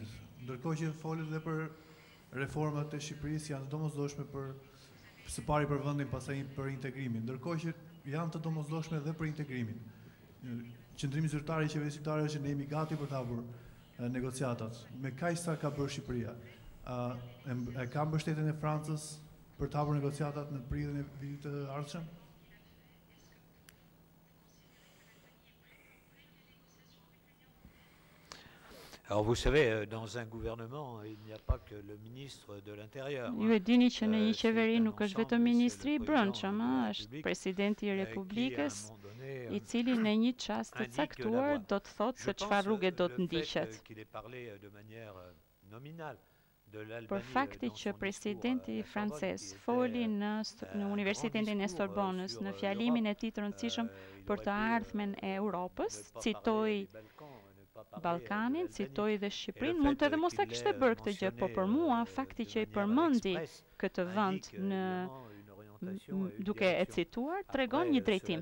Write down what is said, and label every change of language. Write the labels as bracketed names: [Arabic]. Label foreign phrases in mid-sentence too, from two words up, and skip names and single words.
[Albanian] Ndërkohë që folet dhe për reformat e Shqipërisë janë të domosdoshme për së pari për vendin, pastaj për integrimin, ndërkohë që janë të domosdoshme edhe për integrimin. Qëndrimi zyrtar i qeverisë shqiptare është që ne jemi gati për të hapur negociatat. Me kaq sa ka bërë Shqipëria, e ka mbështetjen e Francës për të hapur negociatat në prilin e vitit të ardhshëm? [French] Alors vous savez, dans un gouvernement, il n'y a pas que le ministre de l'Intérieur. [Albanian] Ju e dini që në një qeveri nuk është vetëm ministri i brendshëm, është presidenti i Republikës, i cili në një çast të caktuar do të thotë se çfarë rrugë do të ndiqet. Për fakti që presidenti francez foli në Universitetin e Sorbonës në fjalimin e tij të rëndësishëm për të ardhmen e Europës, citoi Ballkanin, citoi dhe Shqipërinë, mund të edhe mos ta kishte bërë këtë gjë, po për mua fakti që i përmendi këtë vend duke e cituar tregon një drejtim.